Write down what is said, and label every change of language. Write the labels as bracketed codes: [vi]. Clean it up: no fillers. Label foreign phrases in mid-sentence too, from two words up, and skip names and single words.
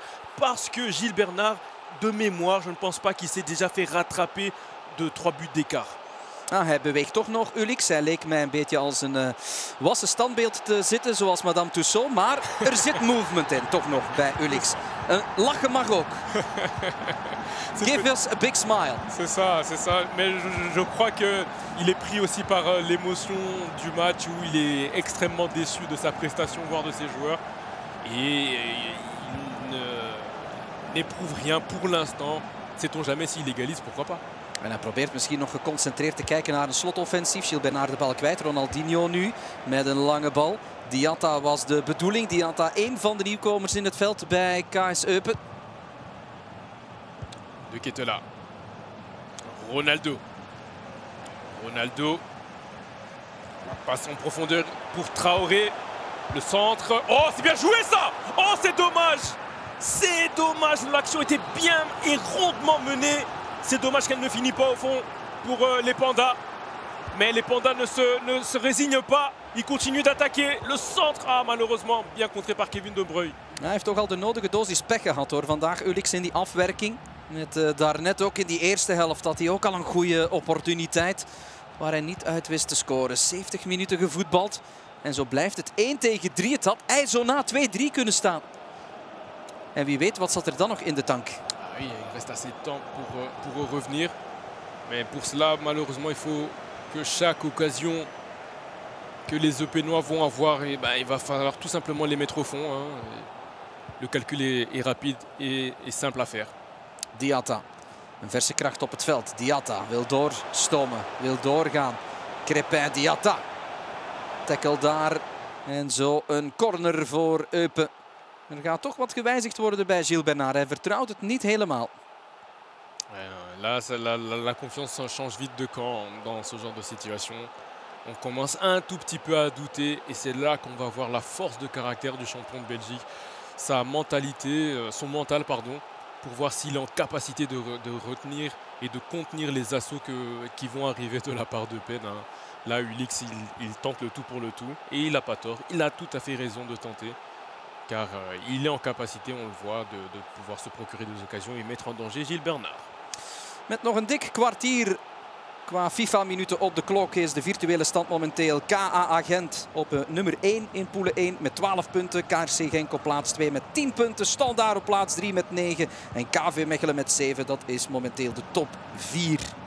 [fr] Parce que Gilles Bernard, de mémoire, je ne pense pas qu'il s'est déjà fait rattraper de 3 buts d'écart. [nl] Ah, hij beweegt toch nog, Ulix. Hij leek mij een beetje als een wassen standbeeld te zitten, zoals Madame Tussauds. Maar er zit movement in, toch nog, bij Ulix. Lachen mag ook. [en] Give us a big smile. [fr] C'est ça, c'est ça. Mais je crois qu'il est pris aussi par l'émotion du match où il est extrêmement déçu de sa prestation, voire de ses joueurs. Et il n'éprouve rien pour l'instant. Sait-on jamais s'il égalise, pourquoi pas. [nl] En hij probeert misschien nog geconcentreerd te kijken naar een slotoffensief. Gilles Bernard de bal kwijt. Ronaldinho nu met een lange bal. Diatta was de bedoeling. Diatta, één van de nieuwkomers in het veld bij KS Eupen. De Ketelaar. Ronaldo. [fr] Passe en profondeur pour Traoré. Le centre. Oh, c'est bien joué ça! Oh, c'est dommage! C'est dommage. L'action était bien et rondement menée. C'est dommage qu'elle ne finit pas au fond pour les Pandas. Mais les Pandas ne se résignent pas. Ils continuent d'attaquer. Le centre, ah, malheureusement, bien contré par Kevin De Bruyne. [nl] Hij heeft toch al de nodige dosis pech gehad hoor. Vandaag Ulix in die afwerking. Met daarnet ook in die eerste helft had hij ook al een goede opportuniteit. Waar hij niet uit wist te scoren. 70 minuten gevoetbald. En zo blijft het 1-3. Het had hij zo na 2-3 kunnen staan. En wie weet wat zat er dan nog in de tank. [fr] Oui, il reste assez de temps pour revenir. Mais pour cela, malheureusement, il faut que chaque occasion que les Eupenois vont avoir, il va falloir tout simplement les mettre au fond. Hein. Le calcul est rapide et simple à faire. [nl] Diatta, een verse kracht op het veld. Diatta wil doorstomen, wil doorgaan. Crépin, Diatta. Tackle daar. En zo een corner voor Eupen. Er gaat toch wat gewijzigd worden bij Gilles Bernard. Hij vertrouwt het niet helemaal. [fr] Là, la confiance change vite de camp dans ce genre de situation. On commence un tout petit peu à douter et c'est là qu'on va voir la force de caractère du champion de Belgique. Sa mentalité, son mental, pardon, pour voir s'il est en capacité de retenir et de contenir les assauts qui vont arriver de la part de Pen. Hein. Là, Ulix, il tente le tout pour le tout et il n'a pas tort. Il a tout à fait raison de tenter. car il est en capacité, on le voit, de pouvoir se procurer des occasions et mettre en danger Gilles Bernard. [nl] Met nog een dik kwartier qua FIFA-minuten op de klok is de virtuele stand momenteel KA Gent op nummer 1 in pool 1 met 12 punten. KRC Genk op plaats 2 met 10 punten. Standaard op plaats 3 met 9. En KV Mechelen met 7. Dat is momenteel de top 4.